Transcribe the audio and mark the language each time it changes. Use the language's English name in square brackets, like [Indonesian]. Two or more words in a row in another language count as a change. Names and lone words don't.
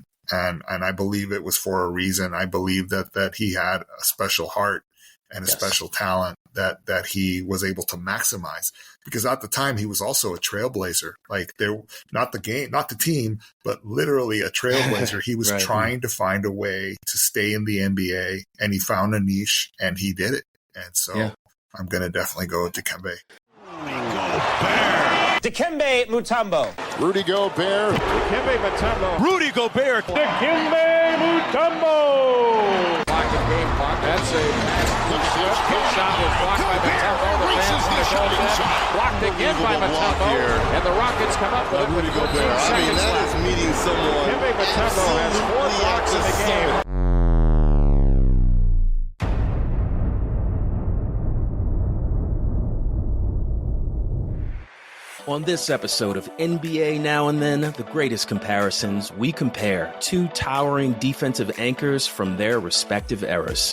[English] And I believe it was for a reason. I believe that he had a special heart and a special talent that he was able to maximize, because at the time he was also a trailblazer. Like, not the team, but literally a trailblazer. He was trying to find a way to stay in the NBA, and he found a niche and he did it. And so I'm going to definitely go with Dikembe. Dikembe Mutombo. Rudy Gobert. Dikembe Mutombo. Rudy Gobert. Dikembe Mutombo. That's a good shot was blocked by Mutombo. The fans want to go in. Blocked again by Mutombo. And the Rockets come up with it with 14 seconds left. That is meeting someone. Dikembe Mutombo has 4 blocks in the game. On this episode of NBA Now and Then, the greatest comparisons, we compare two towering defensive anchors from their respective eras.